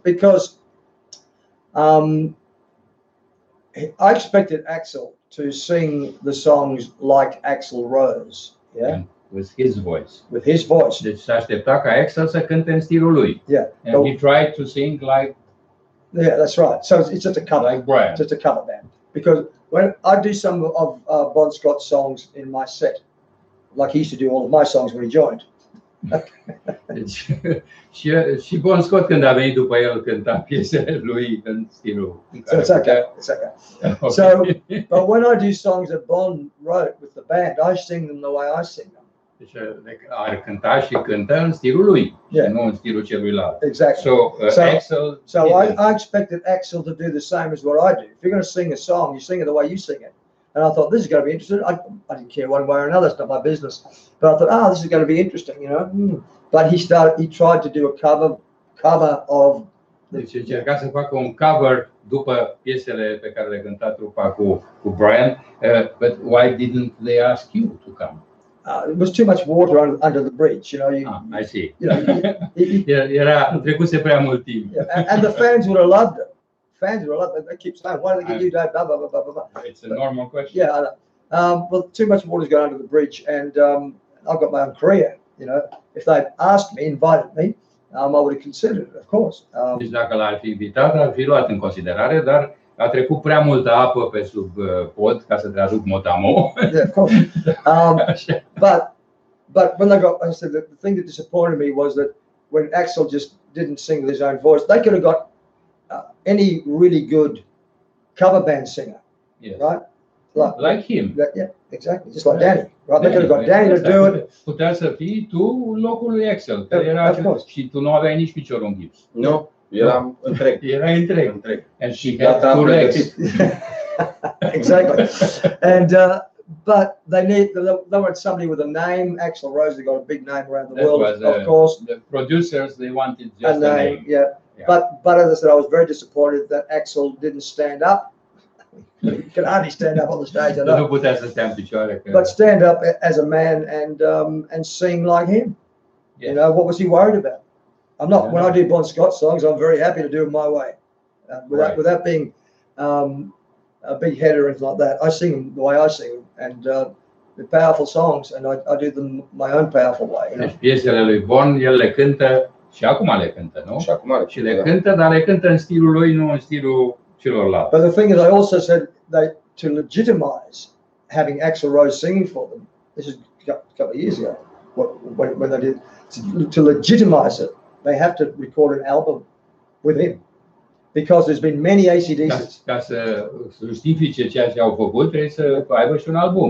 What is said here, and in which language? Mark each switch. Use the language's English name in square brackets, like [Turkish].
[English] Because I expected Axel to sing the songs like Axl Rose, yeah, with his voice. With his voice. [Romanian] Deci se aștepta ca Axel să cânte în stilul lui. [English] Yeah. And he tried to sing like. Yeah, that's right. So it's just a cover. Like Brian. It's just a cover band. Because when I do some of Bon Scott's songs in my set, like he used to do all of my songs when he joined. [Romanian] Deci, și Bon Scott, când a venit după el, cânta piesele lui în stilul. [English] So it's okay. It's okay. So, but when I do songs that Bon wrote with the band, I sing them the way I sing them. [Romanian] Deci ar cânta și cântă în stilul lui, și nu în stilul celuilalt. [English] Exactly. So I expected Axel to do the same as what I do. If you're going to sing a song, you sing it the way you sing it. And I thought, this is going to be interesting. I didn't care one way or another. It's not my business. But I thought, this is going to be interesting, you know. But he tried to do a cover of. [Romanian] Deci încerca să facă un cover după piesele pe care le cânta trupa cu Brian. [English] But why didn't they ask you to come? It was too much water under the bridge, you know. I see. You know, [Romanian] era trecuse prea mult timp. [English] And the fans would have loved it. Fans would have loved it. They keep saying, "Why did they get you that?" Blah blah blah blah blah. It's a normal question. Yeah, I know. Well, too much water's gone under the bridge, and I've got my own career. You know, if they'd asked me, invited me, I would have considered it, of course. [Romanian] Deci dacă l-ar fi invitat, ar fi luat în considerare, dar a trecut prea multă apă pe sub pod, ca să traduc mot-a-mot. [English] Yeah, of course. But when they got, I said, the thing that disappointed me was that when Axel just didn't sing with his own voice, they could have got any really good cover band singer, right? Like him. Yeah, exactly. Just like Danny, right? They could have got Danny to do it. [Romanian] Putea să fii tu în locul lui Axel, că era și tu nu aveai nici piciorul în gips. Nu, eram întreg. Era întreg. [English] And she had two legs. Exactly. And but they wanted somebody with a name. Axl Rose, they got a big name around the world, of course. The producers, they wanted just a name. Yeah. But as I said, I was very disappointed that Axl didn't stand up. He could hardly stand up on the stage. I know. [Romanian] Nu putea să stea în picioare. [English] But stand up as a man and sing like him. You know, what was he worried about? I'm not. When I do Bon Scott songs, I'm very happy to do them my way, without being a big head or anything like that. I sing them the way I sing them, and they're powerful songs, and I do them my own powerful way. You know? [Romanian] Deci piesele lui Bon, el le cântă și acum le cântă, nu? Și le cântă, dar le cântă în stilul lui, nu în stilul celorlalți. [English] But the thing is, I also said that to legitimize having Axl Rose singing for them, this is a couple of years ago, when they did, to legitimize it, they have to record an album with him, because there's been many AC/DCs. [Romanian] Ca să justifice ceea ce au făcut, trebuie să aibă și un album.